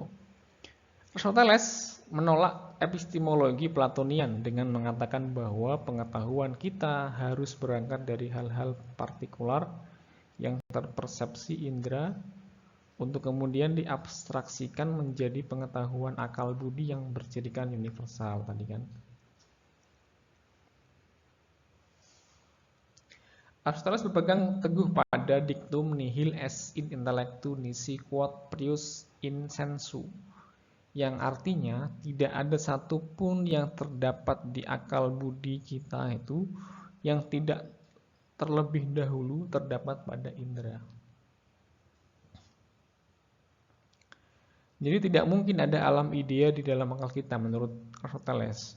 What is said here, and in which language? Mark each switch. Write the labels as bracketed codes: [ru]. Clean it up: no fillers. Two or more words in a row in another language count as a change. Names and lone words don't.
[id] Aristoteles menolak epistemologi Platonian dengan mengatakan bahwa pengetahuan kita harus berangkat dari hal-hal partikular yang terpersepsi indera untuk kemudian diabstraksikan menjadi pengetahuan akal budi yang berjadikan universal tadi kan. Aristoteles berpegang teguh pada dictum [la] nihil est in intellectu nisi quod prius in sensu, [id] yang artinya tidak ada satupun yang terdapat di akal budi kita itu yang tidak terlebih dahulu terdapat pada indera. Jadi tidak mungkin ada alam idea di dalam akal kita menurut Aristoteles.